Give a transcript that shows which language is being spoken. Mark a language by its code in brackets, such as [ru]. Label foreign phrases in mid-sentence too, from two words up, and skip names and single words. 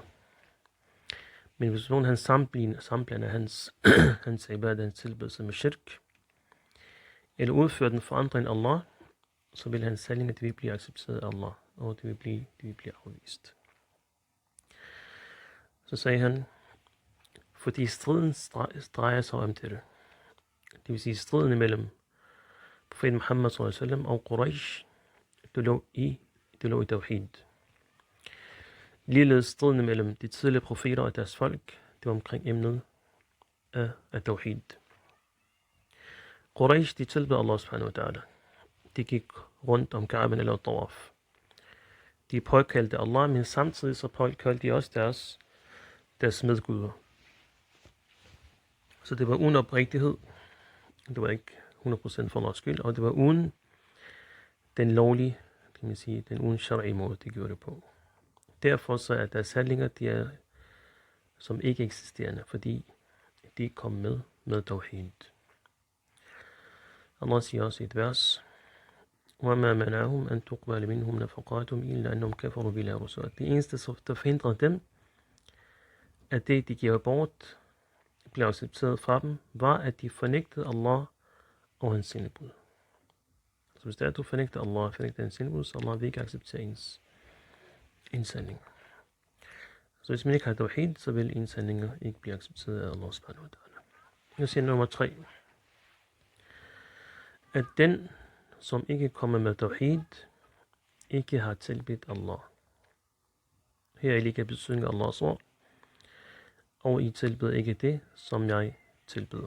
[da] Men hvis nogen han sammenblander hans ibadah, hans tilbedelse med shirk, eller udfører den for andre end Allah, så vil hans handling, at det vil blive accepteret af Allah, og det vil blive afvist. Så sagde han, fordi striden drejer sig om dette. Det vil sige striden mellem profeten Muhammad [ar] صلى الله عليه وسلم [da] og Quraysh, det lå i tawhid. Ligeledes striden mellem de tidligere profeter og deres folk, det var omkring emnet af tawhid. Quraysh, de tilbed Allah [ar] سبحانه وتعالى. [da] De gik rundt om Ka'ben eller Tawaf. De påkaldte Allah, men samtidig så påkaldte de også deres medguder. Så det var uden oprigtighed. Det var ikke 100% for Allahs skyld, og det var uden den lovlige, kan man sige, den uden shara'i måde, de gjorde det på. Derfor så er deres handlinger, de er som ikke eksisterende, fordi de kom med tawhid. Allah siger også i et vers, [ar] وَمَا مَنَعَهُمْ أَن تُقْبَلَ مِنْهُمْ نَفَقَاتُهُمْ إِلَّا أَنَّهُمْ كَفَرُوا بِاللَّهِ وَرَسُولِهِ. [da] Det eneste, der forhindrede dem, at det, de giver bort, blev accepteret fra dem, var, at de fornægtede Allah og hans sendebud. Så hvis det er, at du fornægter Allah og fornægter hans sendebud, så Allah vil ikke acceptere ens handling. Så hvis man ikke har tawhid, så vil ens handlinger ikke blive accepteret af Allah [ar] سبحانه وتعالى. [da] Jeg siger nummer 3. At den, som ikke kommer med tawhid, ikke har tilbedt Allah. Her er ligger betydning af Allahs ord, og I tilbeder ikke det, som jeg tilbeder.